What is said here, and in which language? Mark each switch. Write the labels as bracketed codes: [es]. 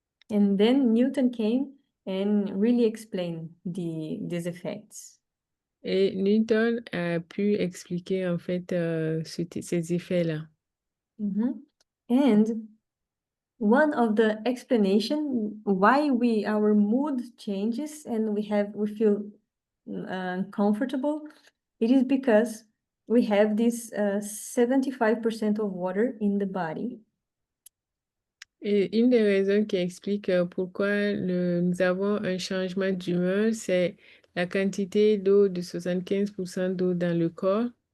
[en] And then Newton came and really explained these effects. [fr] Et Newton a pu expliquer en fait ces effets-là. [en] And one of the explanation why our mood changes and we feel uncomfortable, it is because we have this 75% of water in the body. [fr] Et une des raisons qui explique pourquoi nous avons un changement d'humeur, c'est la quantité d'eau, de 75% d'eau dans le corps.